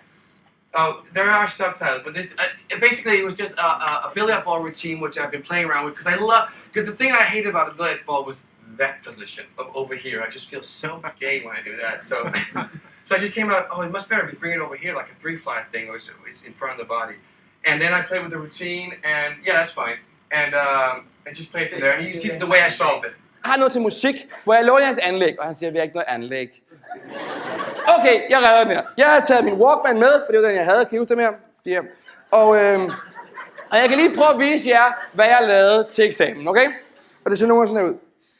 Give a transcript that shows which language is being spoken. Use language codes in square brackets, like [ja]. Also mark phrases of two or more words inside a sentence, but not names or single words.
[en] Oh, there are subtitles, but this basically it was just a billiard ball routine which I've been playing around with because the thing I hated about the billiard ball was that position of over here. I just feel so gay when I do that. So I just came out. Oh, it must be better if you bring it over here like a 3-fly thing, or it's in front of the body. And then I played with the routine, and yeah, that's fine. And just play it from there. And you see the way I solved it. [da] Jeg har noget til musik, hvor jeg låner hans anlæg, og han siger, vi har ikke noget anlæg. Okay, jeg redder den her. Jeg har taget min Walkman med, for det var den, jeg havde. Kan I huske dem her? De her. Og jeg kan lige prøve at vise jer, hvad jeg lavede til eksamen, okay? Og det ser nogenlunde sådan her ud.